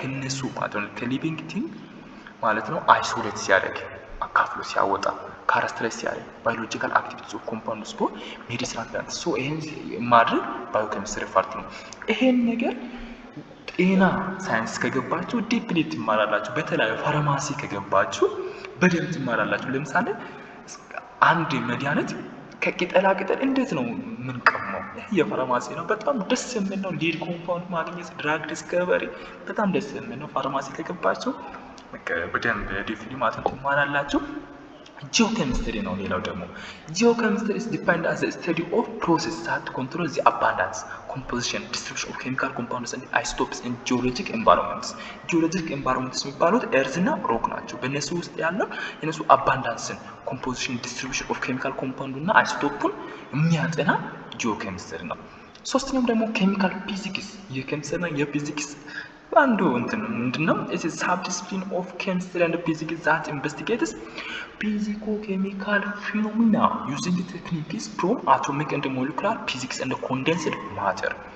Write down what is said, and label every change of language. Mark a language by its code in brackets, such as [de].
[am] ከነሱ ማለት ነው ከሊቪንግ ቲንግ ማለት ነው አይሶሌት ሲያደርግ አካፍሎ ሲያወጣ ካራክተራይዝ ሲያደርግ [en] ባዮሎጂካል አክቲቪቲስ ኦፍ ኮምፓውንድስ ፎር ሜዲሲናል ፕላንት። [am] ሶ ይሄን ማድረግ ባዮኬሚስትሪ ፓርት ነው። ይሄን ነገር ጤና ሳይንስ ከገባችሁ ዲፕሊ ትማራላችሁ። በተለይ ፋርማሲ ከገባችሁ በደንብ ትማራላችሁ። ለምሳሌ አንድ መድኃኒት ከቅጠላ ቅጠል እንዴት ነው የምንቀመው? ይሄ የፋርማሲ ነው። በጣም ደስ የሚል ነው። ሊድ ኮምፓውንድ ማግኘት ድራግ ዲስከቨሪ በጣም ደስ የሚል ነው። ፋርማሲ ከገባችሁ በደንብ ዲፕሊ ማለት ትማራላችሁ። [en] Geochemistry [am] ነው ሌላው ደግሞ [en] geochemistry is defined as the study of process that control the abundance, composition, distribution of chemical compounds and isotopes in geologic environments. [am] geologic environments የሚባሉት earth እና rock ናቸው። በእነሱ ውስጥ ያለው የነሱ [en] abundance, composition, distribution of chemical compound [am] እና isotope የሚያጠና geochemistry ነው። ሶስተኛው ደግሞ chemical physics የኬሚስትሪ እና የፊዚክስ አንዱ እንትን ምንድነው? [en] it is subdiscipline of chemistry and physics that investigates physico-chemical phenomena using techniques from atomic and molecular physics and condensed matter.